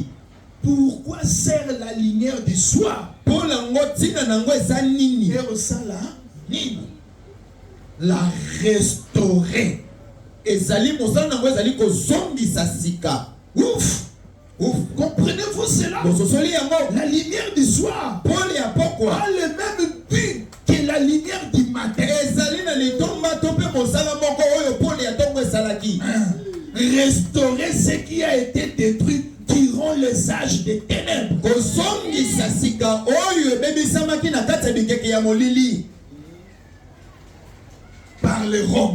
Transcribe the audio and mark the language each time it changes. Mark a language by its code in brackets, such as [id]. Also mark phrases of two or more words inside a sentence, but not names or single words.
[fr] Pourquoi sert la lumière du soir? [ln] Pole yango ntina nango eza nini? Et osala nini? [fr] La restaurer. [ln] Ezali mosala nango ezali kozongisa sika. Ouf! Ouf! [fr] Comprenez-vous cela? [ln] Bososoli yango [fr] La lumière du soir [ln] pole ya pokwa [fr] a le même but que la la lumière du matin. Restaurer ce qui a été détruit durant les âges des ténèbres. Par les Roms.